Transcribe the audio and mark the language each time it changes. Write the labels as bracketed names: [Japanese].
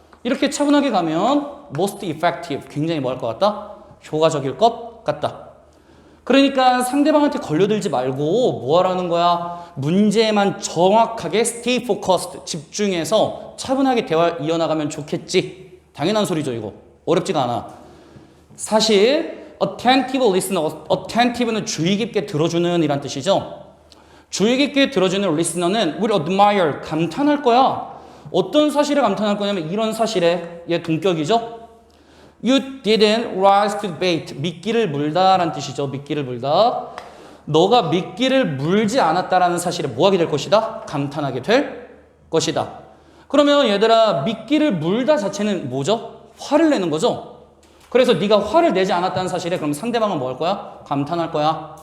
[Korean] 이렇게 차분하게 가면 [English] most effective. [Korean] 굉장히 뭐 할 것 같다? 효과적일 것 같다. 그러니까 상대방한테 걸려들지 말고 뭐 하라는 거야? 문제에만 정확하게 [English] stay focused. [Korean] 집중해서 차분하게 대화를 이어나가면 좋겠지. 당연한 소리죠 이거. 어렵지가 않아. 사실 [English] attentive listener. [Korean] attentive는 주의 깊게 들어주는 이란 뜻이죠. 주의 깊게 들어주는 listener는 [English] will admire. [Korean] 감탄할 거야. 어떤 사실에 감탄할 거냐면 이런 사실에 얘 동격이죠. [English] You didn't rise to the bait. [Korean] 미끼를 물다라는 뜻이죠. 미끼를 물다. 너가 미끼를 물지 않았다라는 사실에 뭐 하게 될 것이다? 감탄하게 될 것이다. 그러면 얘들아 미끼를 물다 자체는 뭐죠? 화를 내는 거죠. 그래서 네가 화를 내지 않았다는 사실에 그럼 상대방은 뭐 할 거야? 감탄할 거야.